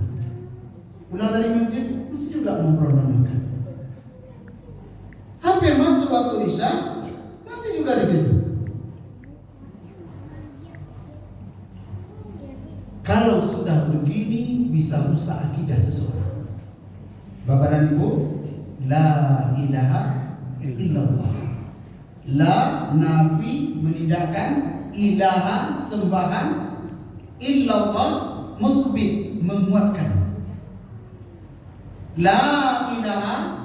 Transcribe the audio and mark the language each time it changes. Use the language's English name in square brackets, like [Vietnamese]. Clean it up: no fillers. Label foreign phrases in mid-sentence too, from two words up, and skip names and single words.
[Indonesian] Pulang dari masjid masih juga ngobrol dan makan. Hampir masuk waktu Isya masih juga di situ. Kalau sudah begini bisa rusak akidah seseorang. Bapak dan Ibu, [Arabic] لا إله إلا الله. لا نفي [Indonesian] menidakkan, ilaha sembahan, illallah musbit menguatkan. [Arabic] لا إله